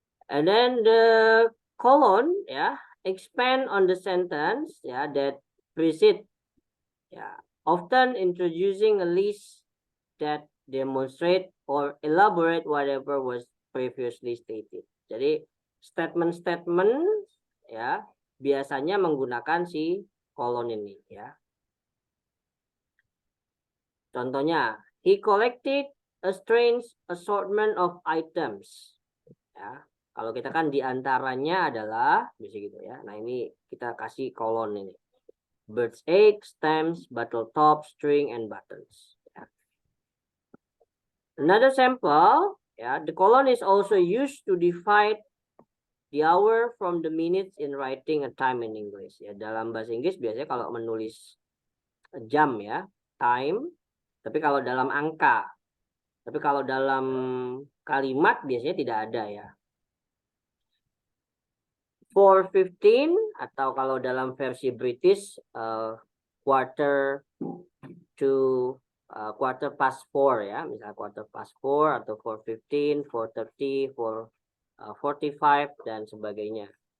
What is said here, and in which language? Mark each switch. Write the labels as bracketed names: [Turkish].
[English] And then the colon ya, expand on the sentence ya that precede ya, often introducing a list that demonstrate or elaborate whatever was previously stated. [Indonesian] Jadi statement-statement ya biasanya menggunakan si colon ini ya. [English] Contohnya, he collected a strange assortment of items. [Indonesian] Ya, kalau kita kan diantaranya adalah bisa gitu ya. Nah ini kita kasih kolon ini. [English] Bird's egg, stems, bottle top, string, and buttons. Ya. Another sample, ya, the colon is also used to divide the hour from the minutes in writing a time in English. [Indonesian] Ya, dalam bahasa Inggris biasanya kalau menulis jam ya, time. Tapi kalau dalam angka, tapi kalau dalam kalimat biasanya tidak ada ya. 4:15 atau kalau dalam versi British [English] quarter to quarter past 4 [Indonesian] ya, misalnya [English] quarter past 4 [Indonesian] atau 4:15, 4:30, 4:45 dan sebagainya.